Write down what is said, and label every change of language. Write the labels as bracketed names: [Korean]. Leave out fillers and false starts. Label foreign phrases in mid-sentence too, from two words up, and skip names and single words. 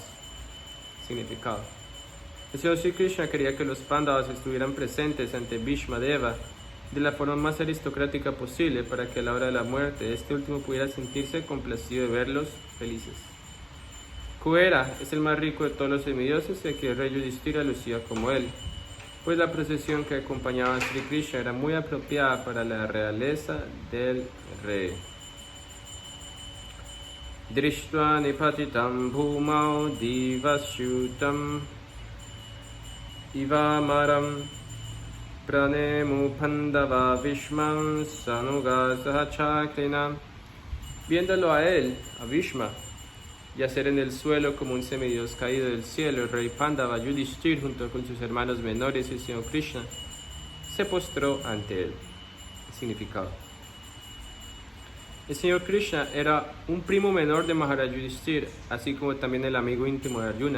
[Spanish] Significado: el Señor Sri Krishna quería que los Pándavas estuvieran presentes ante Bhishmadeva de la forma más aristocrática posible, para que a la hora de la muerte este último pudiera sentirse complacido de verlos felices. Kuvera es el más rico de todos los semidioses, y aquí el rey Yudhishthira lucía como él, pues la procesión que acompañaba a Sri Krishna era muy apropiada para la realeza del rey. [Sanskrit] दृष्ट्वा निपतितं भूमौ दिवश्च्युतम् इवामरम् प्रणेमुः पाण्डवा भीष्मं सानुगाः सहचक्रिणा. [Spanish] Viéndolo a él, a Bhishma, yacer en el suelo como un semidios caído del cielo, el rey Pandava Yudhishthira, junto con sus hermanos menores y el Señor Krishna, se postró ante él. Significado: el Señor Krishna era un primo menor de Maharaj Yudhishthira, así como también el amigo íntimo de Arjuna.